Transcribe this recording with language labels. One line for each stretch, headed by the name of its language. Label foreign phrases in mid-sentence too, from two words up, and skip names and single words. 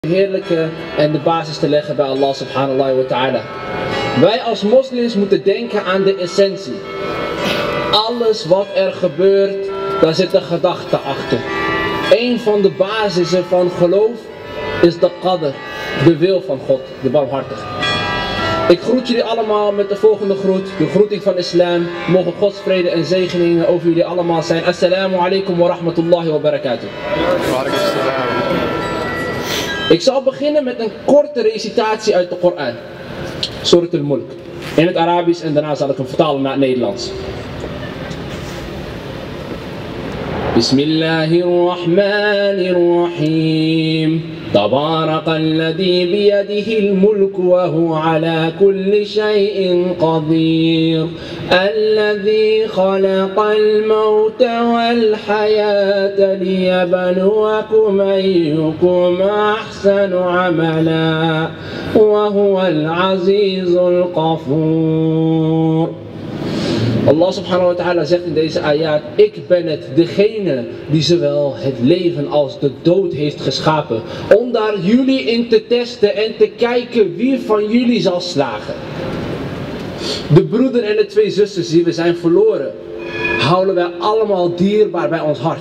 Dutch: heerlijke en de basis te leggen bij
Arabic: الله سبحانه وتعالى.
Dutch: Wij als moslims moeten denken aan de essentie. Alles wat er gebeurt, daar zit een gedachte achter. Een van de basissen van geloof is de qadr, de wil van God, de barmhartige. Ik groet jullie allemaal met de volgende groet, de groeting van islam. Mogen Gods vrede en zegeningen over jullie allemaal zijn.
Arabic: السلام عليكم ورحمة الله وبركاته.
Dutch: Ik zal beginnen met een korte recitatie uit de Koran. Surat al-Mulk. In het Arabisch en daarna zal ik hem vertalen naar het Nederlands.
Arabic: بسم الله الرحمن الرحيم. تبارك الذي بيده الملك وهو على كل شيء قدير الذي خلق الموت والحياة ليبلوكم أيكم أحسن عملا وهو العزيز الغفور. الله سبحانه وتعالى
Dutch: zegt in deze ayat: ik ben het, degene die zowel het leven als de dood heeft geschapen, om daar jullie in te testen en te kijken wie van jullie zal slagen. De broeder en de twee zusters die we zijn verloren, houden wij allemaal dierbaar bij ons hart.